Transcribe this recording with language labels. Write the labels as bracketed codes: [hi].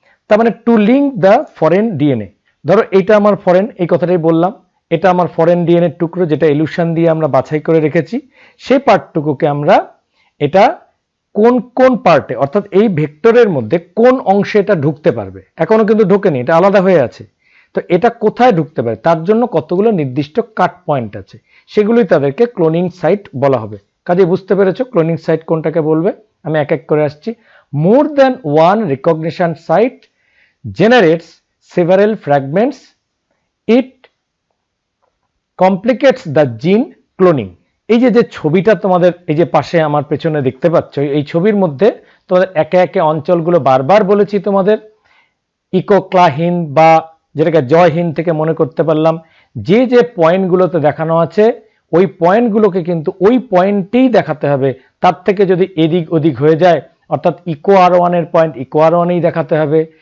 [bn] তার মানে [en] to link the foreign DNA, [bn] ধরো এটা আমার ফরেন, এই কথাটাই বললাম, এটা আমার ফরেন ডিএনএ টুকরো যেটা ইলুশন দিয়ে আমরা বাছাই করে রেখেছি, সেই পার্টটুকুকে আমরা এটা কোন কোন পার্টে অর্থাৎ এই ভেক্টরের মধ্যে কোন অংশে এটা ঢুকতে পারবে, এখনো কিন্তু ঢোকেনি, এটা আলাদা হয়ে আছে, তো এটা কোথায় ঢুকতে পারে তার জন্য কতগুলো নির্দিষ্ট কাট পয়েন্ট আছে, সেগুলোই তাদেরকে ক্লোনিং সাইট বলা হবে। কাজে বুঝতে পেরেছো ক্লোনিং সাইট কোনটাকে বলবে, আমি এক এক করে আসছি। [en] More than one recognition site generates several fragments, it complicates the gene cloning। [bn] এই যে যে ছবিটা তোমাদের এই যে পাশে আমার পেছনে দেখতে পাচ্ছ, এই ছবির মধ্যে তোমাদের একে একে অঞ্চলগুলো বারবার বলেছি তোমাদের, ইকোক্লাহিন বা যেটাকে জয়হিন থেকে মনে করতে পারলাম, যে যে পয়েন্টগুলোতে দেখানো আছে ওই পয়েন্টগুলোকে কিন্তু ওই পয়েন্টেই দেখাতে হবে, তার থেকে যদি এদিক ওদিক হয়ে যায় অর্থাৎ ইকো আর ওয়ানের পয়েন্ট ইকো আর ওয়ানেই দেখাতে হবে।